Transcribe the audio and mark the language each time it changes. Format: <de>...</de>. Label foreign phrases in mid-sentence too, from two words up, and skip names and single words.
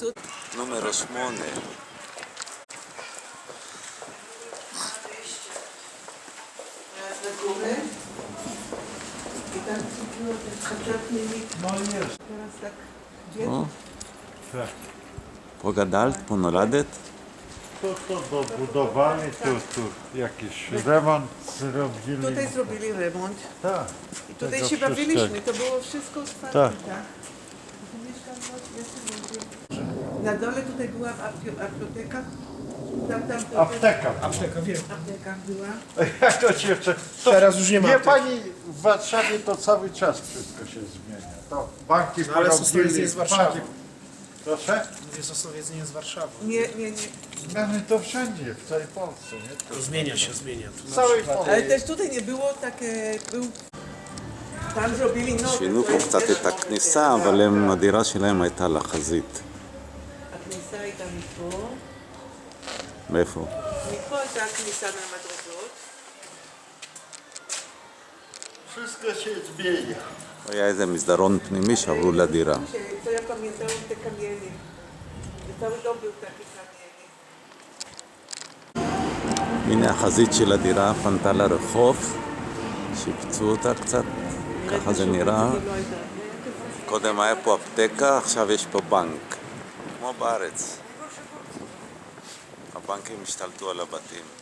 <he>נומר 8. פה גדלת? פה נולדת?</he> <pl>To dobudowali, tu jakiś remont zrobili. Tutaj zrobili remont. Tak. I tutaj się bawiliśmy, to było wszystko otwarte, Tak. tak? Tu mieszkam na dole tutaj była apteka. Apteka. Wiem. Apteka była. Jak to ci jeszcze? Teraz już nie ma. Nie pani, w Warszawie to cały czas wszystko się zmienia. To banki ale Sosnowiec nie jest Warszawa. Proszę? Mówię, Sosnowiec nie jest Warszawa. Nie. Zmiany to wszędzie, w całej Polsce, nie? To zmienia się. W całej Polsce. Ale też tutaj nie było takie... tam zrobili nowe.</pl> <he>שינו פה קצת את הכניסה, אבל הדירה שלהם הייתה לחזית. הכניסה הייתה מפה. מאיפה? מפה הייתה הכניסה מהמדרגות.</he> <pl>Wszystko się zmienia.</pl> <he>היה איזה מסדרון פנימי שעברו לדירה.</he> <pl>To ja pamiętałam te kamienie. Cały dom był taki kamienie.</pl> <he>הנה החזית של הדירה פנתה לרחוב, שיפצו אותה קצת. ככה זה נראה. קודם היה פה אפטקה, עכשיו יש פה בנק. כמו בארץ. הבנקים השתלטו על הבתים.</he>